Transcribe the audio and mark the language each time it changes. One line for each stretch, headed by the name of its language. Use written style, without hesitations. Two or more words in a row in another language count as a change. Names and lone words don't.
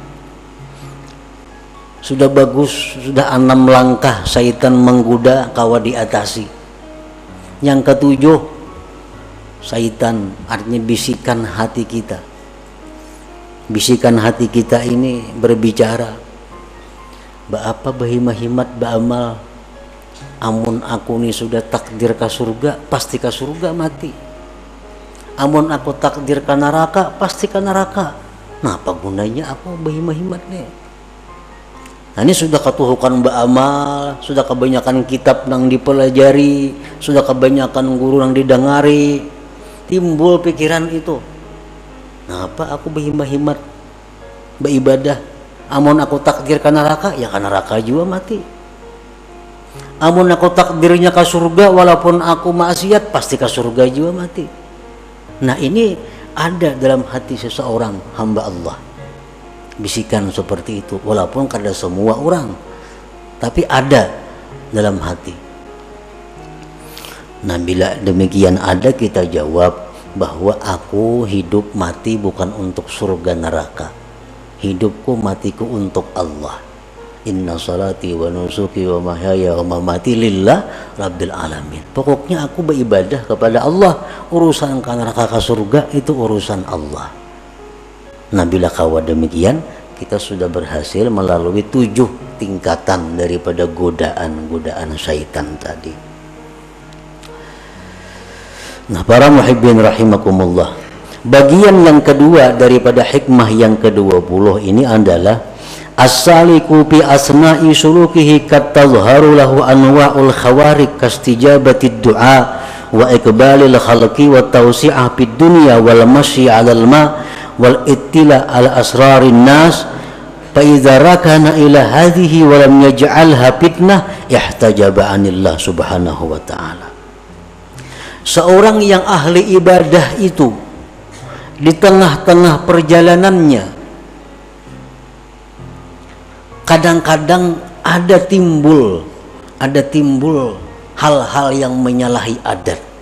Banjar: Sudah bagus, sudah 6 langkah syaitan menggoda kawa diatasi.
Indonesian: Yang ketujuh, syaitan artinya bisikan hati kita. Bisikan hati kita ini berbicara,
Banjar: ba apa bahimahimat ba amal, amun aku ni sudah takdir ke surga, pasti ke surga mati. Amun aku takdir ke neraka, pasti ke neraka. Nah, apa gunanya aku bahimahimat nih? Nah, ini sudah ketuhukan beramal, sudah kebanyakan kitab nang dipelajari, sudah kebanyakan guru nang didengari, timbul pikiran itu. Nah, apa aku bahimahimat beribadah? Amun aku takdir ke neraka, ya ke neraka juga mati. Amun aku takdirnya ke surga, walaupun aku maksiat, pasti ke surga juga mati.
Indonesian: Nah, ini ada dalam hati seseorang hamba Allah.
Banjar: Bisikan seperti itu, walaupun kada semua orang, tapi ada dalam hati.
Indonesian: Nah, bila demikian ada, kita jawab bahwa aku hidup mati bukan untuk surga neraka. Hidupku matiku untuk Allah.
Arabic: إن صلاتي ونسكي ومحياي ومماتي لله رب العالمين.
Indonesian: Pokoknya aku beribadah kepada Allah. Urusan ke neraka ke surga itu urusan Allah.
Banjar: Nah, bila kawa demikian, kita sudah berhasil melalui 7 tingkatan daripada godaan-godaan syaitan tadi.
Indonesian: Nah, para
Arabic: محبين رحمكم الله,
Indonesian: bagian yang kedua daripada hikmah yang ke-20 ini adalah
Arabic: السالك في أثناء سلوكه قد تظهر له أنواع الخوارق كاستجابة الدعاء وإقبال الخلق والتوسعة في الدنيا والمشي على الماء والاطلاع على أسرار الناس فإذا ركن إلى هذه ولم يجعلها فتنة احتجب عن الله سبحانه وتعالى.
Indonesian: Seorang yang ahli ibadah itu di tengah-tengah perjalanannya kadang-kadang ada timbul hal-hal yang menyalahi adat.